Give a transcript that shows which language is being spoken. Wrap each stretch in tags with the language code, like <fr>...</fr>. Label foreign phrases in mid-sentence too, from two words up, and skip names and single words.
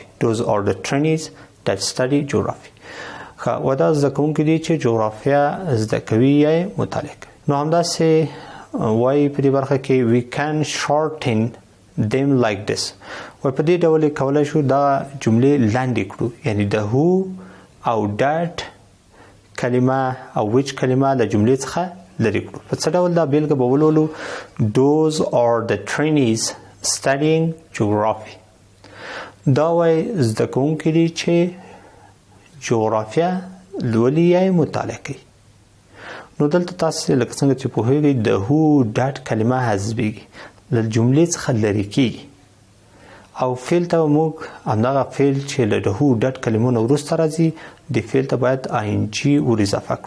<en>Those are the trainees that study geography.</en> <ps>و دا زده کوونکي دي چې جغرافیه زده کوي یا یې مطالعه کوي. نو همداسې وایي په دې برخه کې</ps> <en>we can shorten them like this.</en> <ps>وایي په دې ډول یې کولی شو دا جملې لاندې کړو، یعنی د هو او ډاټ کلمه او which کلمه له جملې څخه لرې کړو. په څه ډول دا بیلګه به ولولو؟</ps> <en>Those are the trainees studying geography.</en> <ps>دا وایي زده کوونکي دي چې جغرافیه لولي یا مطالعه کوي. نو دلته تاسو لکه څنګه چې پوهیږئ د</ps> <en>who that</en> <ps>کلمه حذفیږي له جملې څخه لرې کیږي او فعل ته موږ همدغه فعل چې له</ps> <en>who that</en> <ps>کلمو نه وروسته راځي د فعل ته باید ING ور اضافه کړو.</ps>